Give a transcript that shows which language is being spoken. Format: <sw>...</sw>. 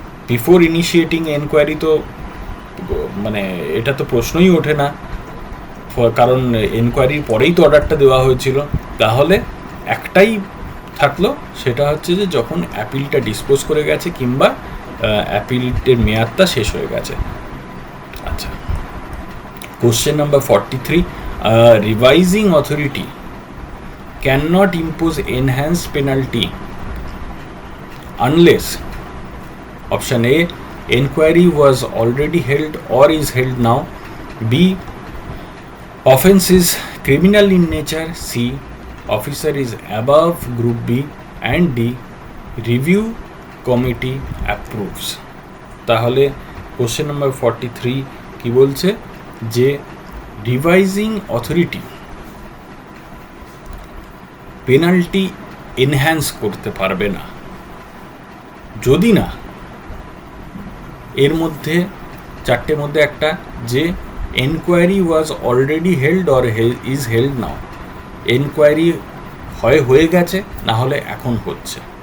<en>before initiating enquiry</en> <bn>তো মানে এটা তো প্রশ্নই ওঠে না, কারণ এনকোয়ারির পরেই তো অর্ডারটা দেওয়া হয়েছিল। তাহলে একটাই থাকলো, সেটা হচ্ছে যে যখন অ্যাপিলটা ডিসপোজ করে গেছে কিংবা অ্যাপিলের মেয়াদটা শেষ হয়ে গেছে।</bn> <en>আচ্ছা, question number 43, revising authority can not impose enhanced penalty unless option A, inquiry was already held or is held now, B, offence is criminal in nature, C, officer is above group B, and D, review committee approves.</en> <bn>তাহলে question number 43 কি বলছে যে revising authority penalty enhance করতে পারবে না যদি না এর মধ্যে চারটের মধ্যে একটা যে</bn> <en>enquiry was already held or is held now,</en> <bn>enquiry হয়ে গেছে, না হলে এখন হচ্ছে।</bn>